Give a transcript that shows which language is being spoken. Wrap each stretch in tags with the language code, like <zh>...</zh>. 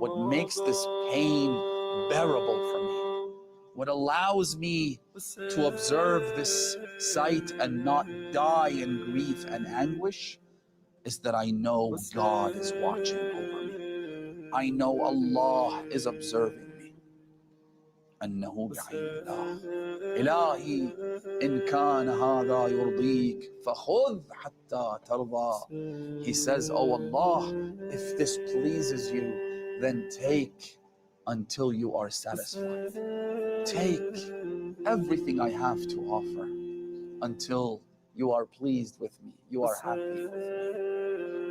<en>What makes this pain bearable for me, what allows me to observe this sight and not die in grief and anguish, is that I know God is watching over me. I know Allah is observing me.</en> <ar>أنه بعين الله. إلهي إن كان هذا يرضيك فخذ حتى ترضى.</ar> <en>He says, oh Allah, if this pleases you, then take until you are satisfied. Take everything I have to offer until you are pleased with me, you are happy with me.</en>